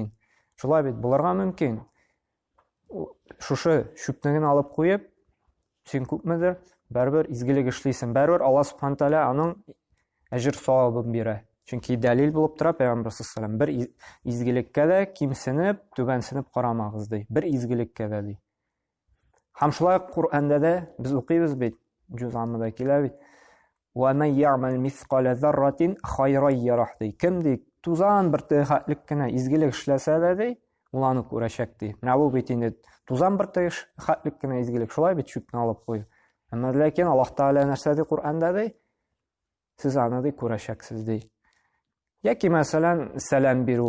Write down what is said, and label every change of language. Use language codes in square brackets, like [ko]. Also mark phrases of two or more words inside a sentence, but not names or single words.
[tt] Шулай бит, булырга мөмкин. Шушы шүпне генә алып куеп, син күпмедер бәрбер изгелек эшлисең, бәрбер Алла [ar] سبحانه تعالى [tt] аның әҗер савабын бирә. Чөнки дәлил булып тора Пәйгамбер [ar] صلى الله عليه وسلم, [tt] бер изгелеккә дә кимсенеп, түбәнсенеп карамагыз ди. Бер изгелеккә дә ди. Һәм шулай Куръанда да без укыйбыз бит, җузамында килә бит. [ar] وَمَنْ يَعْمَلْ مِثْقَالَ ذَرَّةٍ خَيْرًا يَرَهُ ди. [tt] Кем ди тузан бер тәхәтлек кенә изгелек эшләсә дә ди, ул аны күрәчәк ди. Менә бу бит инде тузан бер тәхәтлек кенә изгелек, шулай бит шүпне алып куй. Әмма ләкин Аллаһ Тәгалә нәрсә ди Куръанда ди? Сез аны ди күрәчәксез ди. Яки мәсәлән, сәлам бирү.